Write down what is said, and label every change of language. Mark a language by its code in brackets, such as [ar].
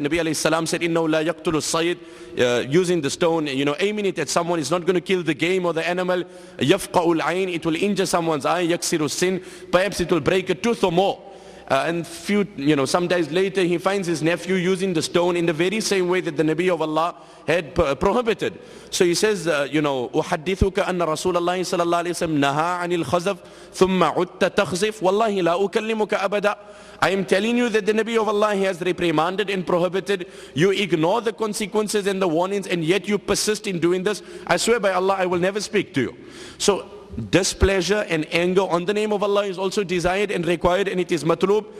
[en] Nabi alayhi salam said, [ar] Innahu la yaqtulu sayyid, [en] using the stone, aiming it at someone is not going to kill the game or the animal. [ar] Yafqa'ul ayn, [en] it will injure someone's eye. [ar] Yaksiru sin, [en] perhaps it will break a tooth or more. And some days later he finds his nephew using the stone in the very same way that the Nabi of Allah had prohibited. So he says, [ar] أُحَدِّثُكَ أَنَّ رَسُولَ اللَّهِ صَلَى اللَّهِ عَلَيْهِ وسلم نَهَا عَنِ الْخَزَفِ ثُمَّ عُدْتَ تَخْزِفْ وَاللَّهِ لَا أُكَلِّمُكَ أَبَدًا. [en] I am telling you that the Nabi of Allah has reprimanded and prohibited. You ignore the consequences and the warnings, and yet you persist in doing this. I swear by Allah, I will never speak to you. So displeasure and anger on the name of Allah is also desired and required, and it is matlub.